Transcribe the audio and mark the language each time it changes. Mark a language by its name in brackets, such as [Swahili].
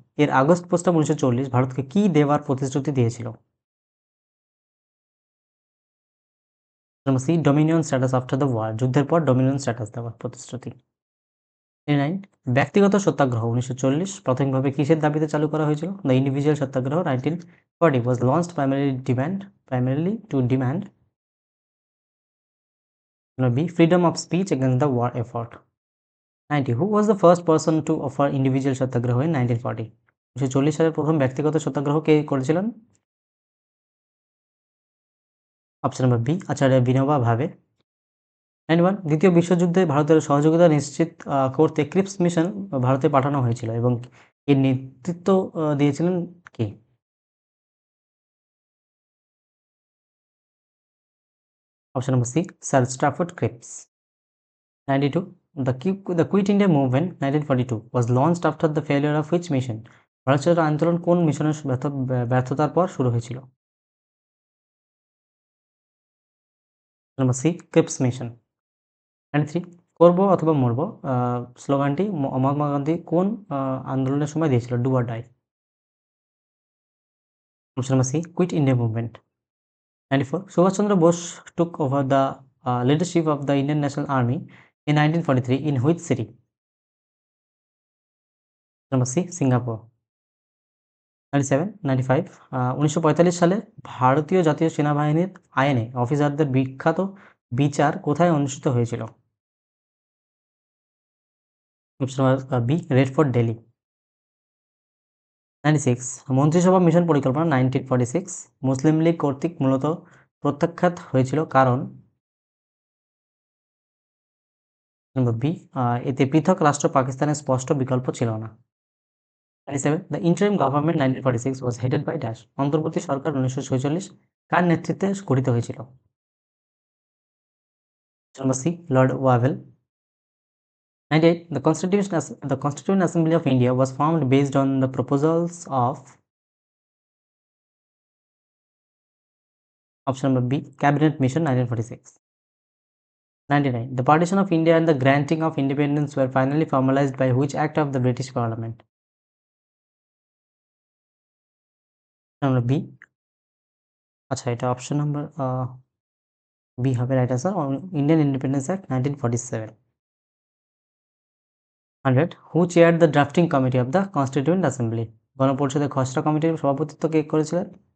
[Bangla] এর আগস্ট প্রস্তাব 1940 ভারতকে কি দেওয়ার প্রতিশ্রুতি দিয়েছিল? Number C, [English] dominion status after the war, [Bangla] যুদ্ধের পর ডোমিনিয়ন স্ট্যাটাস দেওয়ার প্রতিশ্রুতি। 9 ব্যক্তিগত সত্যাগ্রহ 1940 প্রাথমিকভাবে কিসের দাবিতে চালু করা হয়েছিল? [English] The individual satyagraha 1940 was launched primarily to demand B, freedom of speech against the war effort. 90 who was the first person to offer individual satyagraha in 1940? [Bangla] 1940 সালের প্রথম ব্যক্তিগত সত্যাগ্রহ কে করেছিলেন? অপশন নম্বর বি, আচার্য বিনোবা ভাবে। 91 দ্বিতীয় বিশ্বযুদ্ধে ভারতের সহযোগিতা নিশ্চিত করতে ক্রিপস মিশন ভারতে পাঠানো হয়েছিল এবং এর নেতৃত্ব দিয়েছিলেন কে? Option number C, sir স্ট্রাফোর্ড Cripps. [English] 92 the Quit India movement 1942 was launched after the failure of which mission? [Bangla] Bharat ছাড়ো আন্দোলন কোন মিশনের ব্যর্থতার পর শুরু হয়েছিল? Number C, Cripps mission. 93 করব অথবা মরব স্লোগানটি মহাত্মা গান্ধী কোন আন্দোলনের সময় দিয়েছিল? [English] Do or die. [Bangla] Option number C, quit India movement. [English] 94 Subhash Chandra Bose took over the leadership of the Indian National Army in 1943 in which city? [Bangla] Number C, Singapore. 97 95 1945 সালে ভারতীয় জাতীয় সেনাবাহিনীর আইনে অফিসারদের বিখ্যাত বিচার কোথায় অনুষ্ঠিত হয়েছিল? Option number B, red fort, Delhi. 96 মন্ত্রিসভা মিশন পরিকল্পনা 1946 মুসলিম লীগ কর্তৃক মূলত প্রত্যাখ্যাত হয়েছিল কারণ? নম্বর বি, এতে পৃথক রাষ্ট্র পাকিস্তানের স্পষ্ট বিকল্প ছিল না। [English] 97 the interim government 1946 was headed by dash, [Bangla] অন্তর্বর্তী সরকার 1946 কার নেতৃত্বে গঠিত হয়েছিল? Number C, Lord Wavell. [English] 98 the Constituent Assembly of India was formed based on the proposals of option number B, Cabinet Mission 1946. 99 the partition of India and the granting of independence were finally formalized by which act of the British Parliament? number B, [Bangla] আচ্ছা এটা option number B হবে [English] right answer, [Bangla] Indian independence act 1947. [English] 100 who chaired the drafting committee of the Constituent Assembly? [Bangla] গণপরিষদের খসড়া কমিটির সভাপতিত্ব কে করেছিলেন?